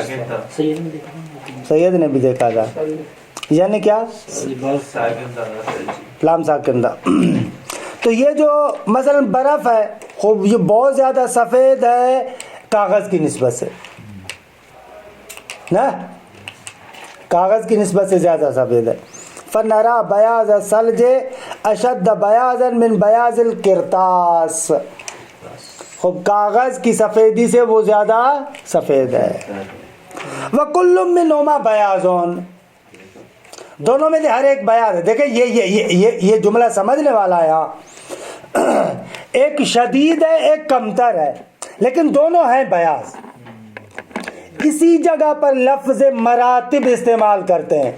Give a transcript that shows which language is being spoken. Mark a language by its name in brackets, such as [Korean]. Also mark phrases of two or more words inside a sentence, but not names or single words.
[Urdu] سید نے بھی دیکھا تھا، یعنی کیا؟ لام ساکن تھا. تو یہ جو مثلا برف ہے خوب یہ بہت زیادہ سفید ہے کاغذ کی نسبت سے نا، کاغذ کی نسبت سے زیادہ سفید ہے. [Arabic] فنرا بیاض ثلج اشد بیاضا من بیاض القرطاس، [Urdu] خوب کاغذ کی سفیدی سے وہ زیادہ سفید ہے. [Arabic] وَكُلٌّ مِّنْهُمَا بَيَاضٌ، [Urdu] دونوں میں سے ہر ایک بیاض ہے. دیکھیں یہ جملہ سمجھنے والا ہے. یہاں ایک شدید ہے ایک کمتر ہے لیکن دونوں ہیں بیاض. اسی جگہ پر لفظ مراتب استعمال کرتے ہیں.